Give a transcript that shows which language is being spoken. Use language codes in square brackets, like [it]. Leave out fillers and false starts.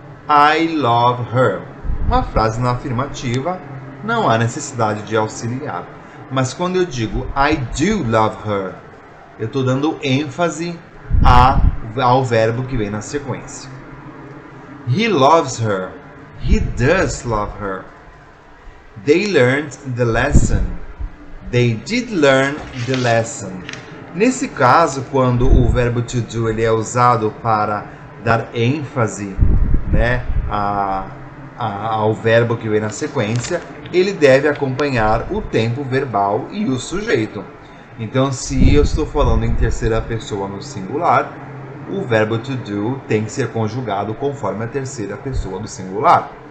[en] I love her. [pt] Uma frase na afirmativa, não há necessidade de auxiliar. Mas quando eu digo [en] I do love her, [pt] eu estou dando ênfase ao verbo que vem na sequência. [en] He loves her. He does love her. They learned the lesson. They did learn the lesson. [pt] Nesse caso, quando o verbo to do ele é usado para dar ênfase, né, ao verbo que vem na sequência, ele deve acompanhar o tempo verbal e o sujeito. Então, se eu estou falando em terceira pessoa no singular, o verbo to do tem que ser conjugado conforme a terceira pessoa do singular.